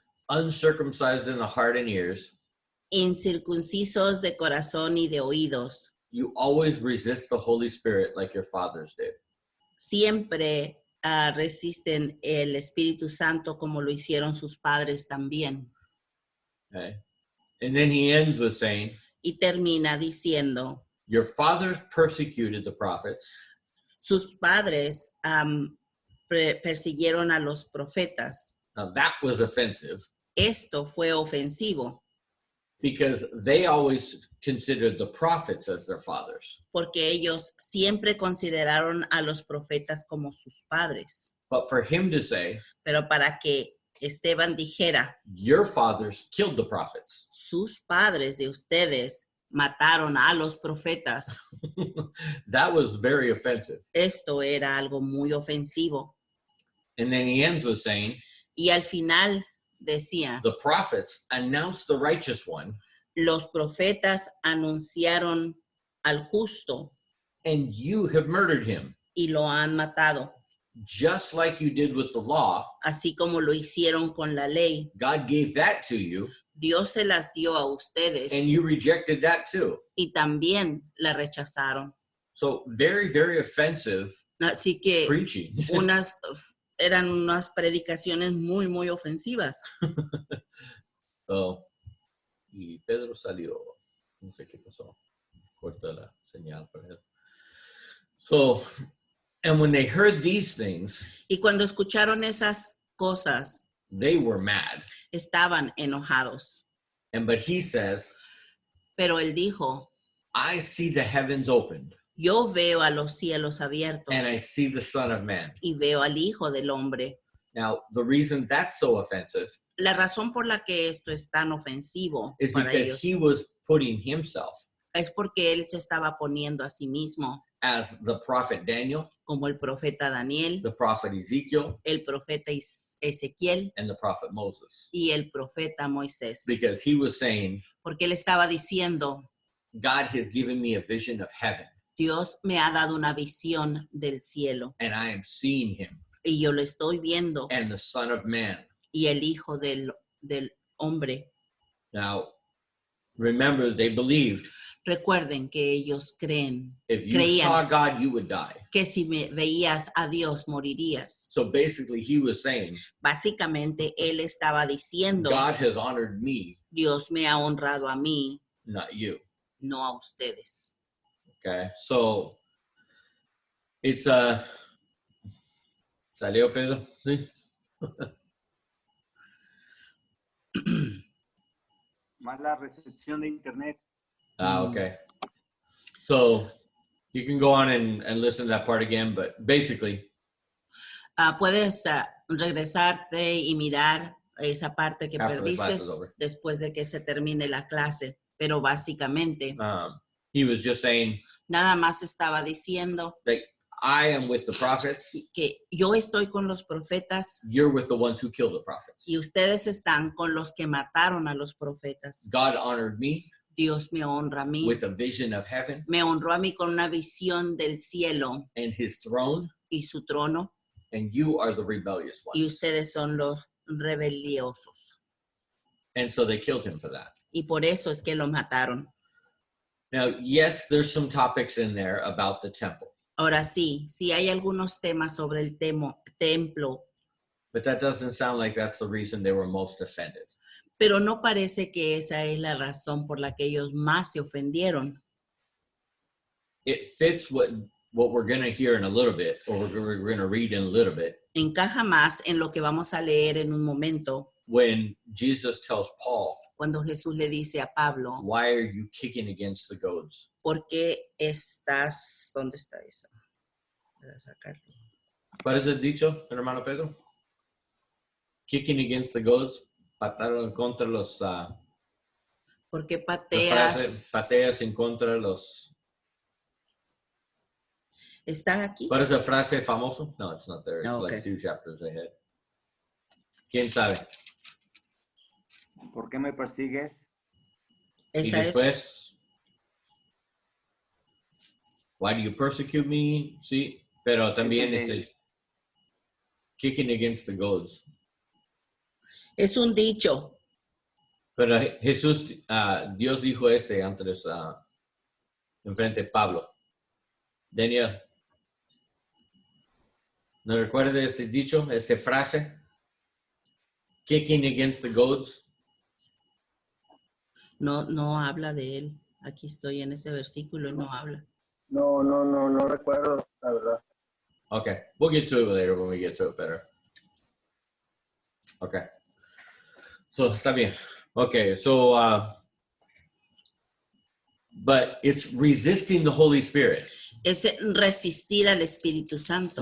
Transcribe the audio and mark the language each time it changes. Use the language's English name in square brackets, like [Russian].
[English] Uncircumcised in the heart and ears, [Spanish] Incircuncisos de corazón y de oídos. [English] you always resist the Holy Spirit like your fathers did. [Spanish] Siempre resisten el Espíritu Santo como lo hicieron sus padres también. [English] Okay. And then he ends with saying, [Spanish] Y termina diciendo, [English] your fathers persecuted the prophets. [Spanish] Sus padres persiguieron a los profetas. [English] Now that was offensive. [Spanish] Esto fue ofensivo. [English] Because they always considered the prophets as their fathers. [Spanish] Porque ellos siempre consideraron a los profetas como sus padres. [English] But for him to say, [Spanish] pero para que Esteban dijera, [English] your fathers killed the prophets. [Spanish] Sus padres de ustedes mataron a los profetas. [English] That was very offensive. [Spanish] Esto era algo muy ofensivo. [English] And then he ends with saying, [Spanish] y al final decía, [English] the prophets announced the righteous one. [Spanish] Los profetas anunciaron al justo. [English] And you have murdered him. [Spanish] Y lo han matado. [English] Just like you did with the law. [Spanish] Así como lo hicieron con la ley. [English] God gave that to you. [Spanish] Dios se las dio a ustedes. [English] And you rejected that too. [Spanish] Y también la rechazaron. [English] So very, very offensive. [Spanish] Así que [English] preaching. [Spanish] Eran unas predicaciones muy, muy ofensivas. So, y Pedro salió. No sé qué pasó. Corta la señal para él. [English] So, and when they heard these things, [Spanish] y cuando escucharon esas cosas, [English] they were mad. [Spanish] Estaban enojados. [English] But he says, [Spanish] pero él dijo, [English] I see the heavens opened. [Spanish] Yo veo a los cielos abiertos. [English] And I see the Son of Man. [Spanish] Y veo al Hijo del Hombre. [English] Now, the reason that's so offensive [Spanish] la razón por la que esto es tan ofensivo [English] is [Spanish] para [English] because [Spanish] ellos, [English] he was putting himself [Spanish] es porque él se estaba poniendo a sí mismo [English] as the prophet Daniel, [Spanish] como el profeta Daniel, [English] the prophet Ezekiel, [Spanish] el profeta Ezequiel [English] and the prophet Moses. [Spanish] y el profeta Moisés. [English] Because he was saying, [Spanish] porque él estaba diciendo, [English] God has given me a vision of heaven. [Spanish] Dios me ha dado una visión del cielo. [English] And I am seeing him. [Spanish] Y yo lo estoy viendo. [English] And the Son of Man. [Spanish] Y el Hijo del Hombre. [English] Now, remember, they believed. [Spanish] Recuerden que ellos creían [English] saw God, you would die. [Spanish] Que si veías a Dios morirías. [English] So basically, he was saying, [Spanish] básicamente él estaba diciendo, [English] God has honored me. [Spanish] Dios me ha honrado a mí. [English] Not you. [Spanish] No a ustedes. [English] Okay, so it's [Spanish] ¿Salió Pedro? Sí. Mala recepción de internet. [English] Okay. So you can go on and listen to that part again, but basically. [Spanish] Puedes regresarte y mirar esa parte que perdiste después de que se termine la clase. pero básicamente [English] he was just saying [Spanish] nada más estaba diciendo [English] that I am with the prophets, [Spanish] que yo estoy con los profetas [English] you're with the ones who killed the prophets. [Spanish] y ustedes están con los que mataron a los profetas. [English] God honored me [Spanish] Dios me honra a mí, [English] with a vision of heaven [Spanish] me honró a mí con una visión del cielo [English] and his throne, [Spanish] y su trono, [English] and you are the rebellious [Spanish] y [English] ones. [Spanish] ustedes son los rebeliosos. [English] And so they killed him for that. [Spanish] Y por eso es que lo mataron. [English] Now, yes, there's some topics in there about the temple, [Spanish] Ahora sí, sí hay algunos temas sobre el templo, [English] but that doesn't sound like that's the reason they were most offended. [Spanish] pero no parece que esa es la razón por la que ellos más se ofendieron. [English] It fits what we're going to hear in a little bit, or we're going to read in a little bit, [Spanish] Encaja más en lo que vamos a leer en un momento, [English] when Jesus tells Paul, [Spanish] cuando Jesús le dice a Pablo, [English] why are you kicking against the goads? [Spanish] ¿por qué estás? ¿Dónde está eso? Voy a sacarlo. ¿Cuál es el dicho, hermano Pedro? [English] Kicking against the goads, [Spanish] pataron contra los, ¿Por qué la frase, pateas? pateas en contra de los, ¿Está aquí? ¿cuál es la frase famoso? [English] No, it's not there, it's Okay. like 2 chapters ahead. [Spanish] ¿Quién sabe? ¿Por qué me persigues? Y Esa es. después, [English] why do you persecute me? [Spanish] Sí, pero también es el [English] kicking against the goads. [Spanish] Es un dicho. Pero Jesús, Dios dijo antes, enfrente de Pablo. Daniel, ¿no recuerda este dicho, esta frase? Kicking against the goads. No habla de él. Aquí estoy en ese versículo y no habla. No recuerdo, la verdad. [English] Okay, we'll get to it later when we get to it better. Okay. So, [Spanish] está bien. [English] Okay, so, but it's resisting the Holy Spirit, [Spanish] Es resistir al Espíritu Santo.